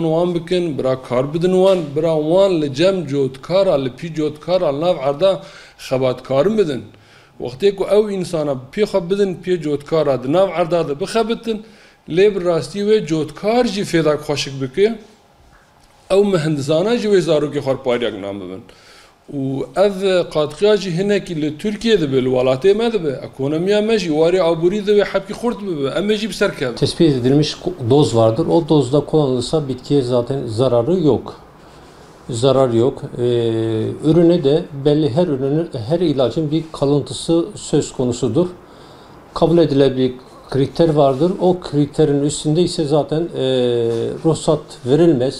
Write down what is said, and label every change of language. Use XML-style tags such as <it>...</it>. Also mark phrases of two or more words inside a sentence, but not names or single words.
<ku>wan bikin bira kar bidin wan bira wan li cem cotkara li pî cotkara li nav erda xebatkarin bidin wextê ku ew însana pê xwe bidin pê cotkara di nav erda de bixebitin lê bi rastî wê cotkar jî fêda xweşik bike ew mihindisana jî wê zarokê xwe pariyak nan bibin û ev qatiqiya jî hinekî li Tirkiye dibe li welatê me dibe ekonomiya me jî warê aborî dibe hepkî xurt bibe em ê jî bi ser kevin.</ku> <tr>Tespit edilmiş doz vardır. O dozda kullanılırsa bitkiye zaten zararı yok. Zarar yok. Ürüne de belli her ilacın bir kalıntısı söz konusudur. Kabul edilebilir kriter vardır. O kriterin üstünde ise zaten ruhsat verilmez.</tr>